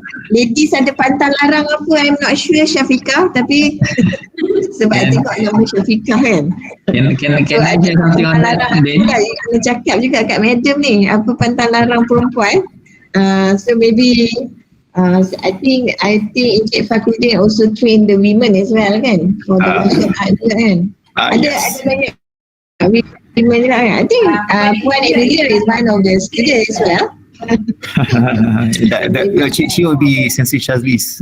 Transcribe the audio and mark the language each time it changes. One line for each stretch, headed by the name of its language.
Malay: Ladies ada pantang larang apa,
English: I'm not sure,
Malay: Syafiqah, tapi sebab tengok nama Syafiqah kan.
English: Can I share something on that, Ben?
Malay: You kena cakap juga kat madam ni apa pantang larang perempuan.
English: So maybe I think Encik Fakhruddin also train the women as well kan, for the martial art
Malay: juga kan. Ada banyak women juga kan.
English: I think Puan Emilia is one of the students as well. She will be Sensei Shazli's